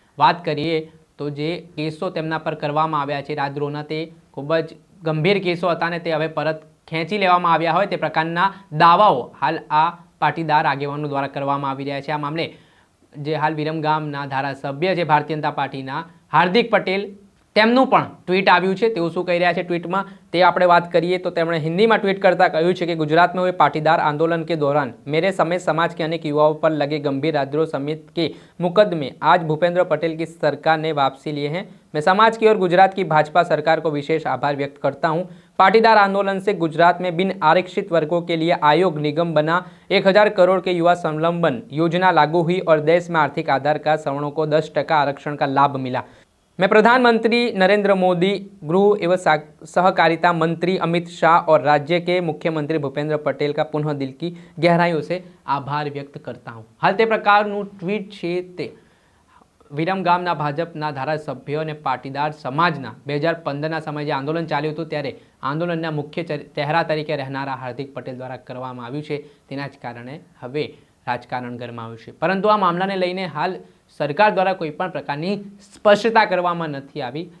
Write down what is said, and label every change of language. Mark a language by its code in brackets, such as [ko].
[gu] વાત કરીએ તો જે કેસો તેમના પર કરવામાં આવ્યા છે રાજદ્રોહના, તે ખૂબ જ ગંભીર કેસો હતા અને તે હવે પરત ખેંચી લેવામાં આવ્યા હોય તે પ્રકારના દાવાઓ હાલ આ પાટીદાર આગેવાનો દ્વારા કરવામાં આવી રહ્યા છે. આ મામલે જે હાલ વિરમગામના ધારાસભ્ય છે ભારતીય જનતા પાર્ટીના હાર્દિક પટેલ, તેમનું પણ ટ્વીટ આવ્યું છે. તેઓ શું કહી રહ્યા છે ટ્વીટમાં તે આપણે વાત કરીએ તો તેમણે હિન્દીમાં ટ્વીટ કરતા કહ્યું છે કે ગુજરાત [hi] में हुए पाटीदार आंदोलन के दौरान मेरे समेत समाज के अनेक युवाओं पर लगे गंभीर राजद्रोह समेत के मुकदमे आज भूपेंद्र पटेल की सरकार ने वापसी लिए हैं. मैं समाज की और गुजरात की भाजपा सरकार को विशेष आभार व्यक्त करता हूं. पाटीदार आंदोलन से गुजरात में बिन आरक्षित वर्गों के लिए आयोग निगम बना, 1000 करोड़ के युवा संलंबन योजना लागू हुई और देश में आर्थिक आधार का सवर्णों को 10% आरक्षण का लाभ मिला. मैं प्रधानमंत्री नरेंद्र मोदी, गृह एवं सहकारिता मंत्री अमित शाह और राज्य के मुख्यमंत्री भूपेंद्र पटेल का पुनः दिल की गहराइयों से आभार व्यक्त करता हूँ. [gu] हाल તે પ્રકારનું ટ્વીટ છે તે વિરમગામના ભાજપના ધારાસભ્યો અને પાટીદાર સમાજના 2015ના સમયે જે આંદોલન ચાલ્યું હતું ત્યારે આંદોલનના મુખ્ય ચહેરા તરીકે રહેનારા હાર્દિક પટેલ દ્વારા કરવામાં આવ્યું છે. તેના જ કારણે હવે રાજકારણ ગરમાયું છે. પરંતુ આ મામલાને લઈને હાલ સરકાર દ્વારા કોઈ પણ પ્રકારની સ્પષ્ટતા કરવામાં નથી આવી.